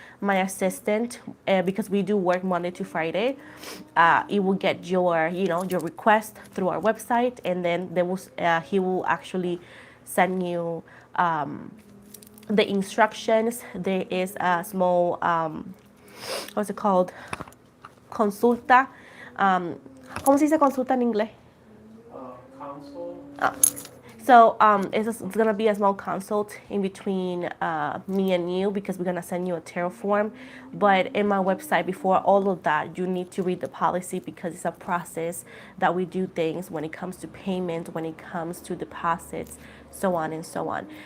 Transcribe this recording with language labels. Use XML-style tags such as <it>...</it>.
<en>My assistant, because we do work Monday to Friday, it will get your, your request through our website, and then he will actually send you the instructions. There is a small, what's it called?</en> <es>Consulta. ¿Cómo se dice consulta en inglés?</es> <en>Counsel. So it's going to be a small consult in between me and you, because we're going to send you a tarot form. But in my website, before all of that, you need to read the policy, because it's a process that we do things when it comes to payment, when it comes to deposits, so on and so on.</en>